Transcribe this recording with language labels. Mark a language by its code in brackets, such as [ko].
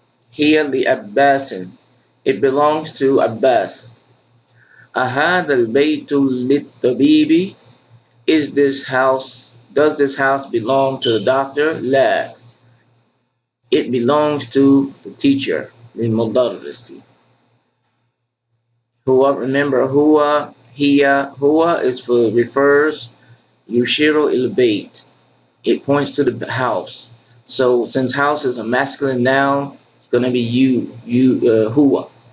[en] Here the Abbasin. It belongs to Abbas. [ar] أهذا البيت للطبيب? [en] Is this house, does this house belong to the doctor? [ar] لا. [en] It belongs to the teacher, للمدرس. [ar] هو, [en] remember, [ar] هو, هي, هو [en] is for refers, [ar] يشير إلى البيت. [en] It points to the house. So since house is a masculine noun, it's going to be هو.